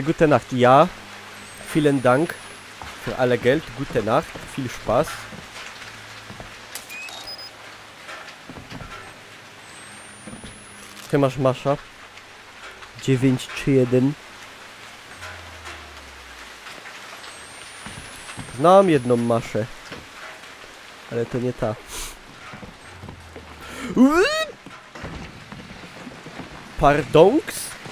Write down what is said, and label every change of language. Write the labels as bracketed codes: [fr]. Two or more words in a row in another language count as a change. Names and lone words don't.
[de] Gute Nacht. Ja. Vielen Dank für alle Geld. Gute Nacht. Viel Spaß. [pl] Ty masz Masza. 931. Znam jedną Maszę. Ale to nie ta. Pardonks?